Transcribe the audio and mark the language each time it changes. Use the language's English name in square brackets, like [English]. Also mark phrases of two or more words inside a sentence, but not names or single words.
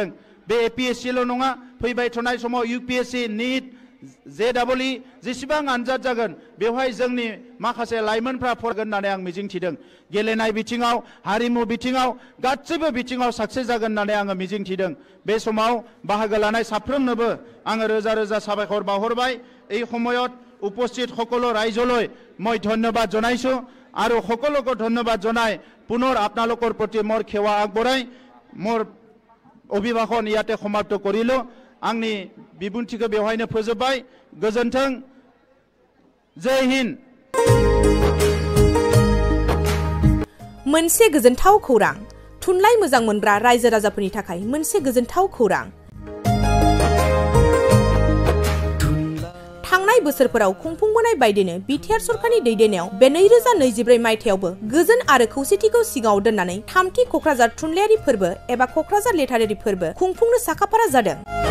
[Bodo] बे APSCल' नङा, फैबाय थानाय समाव UPSC, NEET, JEE जेसेबां आनजाद जागोन बेवहाय जोंनि माखासे लाइमोनफ्रा फरायगोन होननानै आं मिजिंथिदों। गेलेनाय बिथिङाव, हारिमु बिथिङाव, गासैबो बिथिङाव साक्सेस जागोन होननानै आङो मिजिंथिदों। बे समाव बाहागो लानाय साफ्रोमनोबो आङो रोजा रोजा साबायखर बावहरबाय। [Assamese] এই সময়ত উপস্থিত সকলো ৰাইজলৈ মই ধন্যবাদ জনাইছো আৰু সকলোকে ধন্যবাদ জনাই পুনৰ আপোনালোকৰ প্ৰতি মোৰ সেৱা আগবঢ়াই মোৰ অভিভাষণ ইয়াতে সমাপ্ত কৰিলো [Bodo] आंनि बिबुंथिखौ बेवहायनो फोजोबबाय गोजोन्थों जय हिन्द मोनसे गोजोनथाव खौरां थुनलाइ मोजां मोनग्रा रायजो राजाफोरनि थाखाय मोनसे गोजोनथाव खौरां थांनाय बोसोरफोराव खुंफुंबोनाय बायदिनो बिटिआर सरकारनि दैदेननायाव बे 2024 मायथाइयावबो गोजोन आरो खौसेथिखौ सिगाङाव दोननानै थामथि कक्राझार थुनलाइयारि फोरबो एबा कक्राझार लेटारारि फोरबो खुंफुंनो साखाफारा जादों